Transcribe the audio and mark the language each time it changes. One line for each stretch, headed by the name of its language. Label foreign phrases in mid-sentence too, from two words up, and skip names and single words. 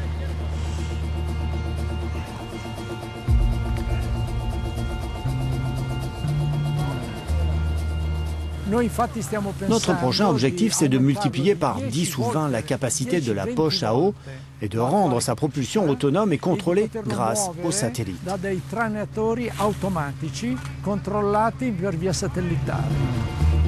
French: Notre prochain objectif, c'est de multiplier par 10 ou 20 la capacité de la poche à eau et de rendre sa propulsion autonome et contrôlée grâce aux satellites.
Italian: Da dei trainatori automatici controllati per via satellitare.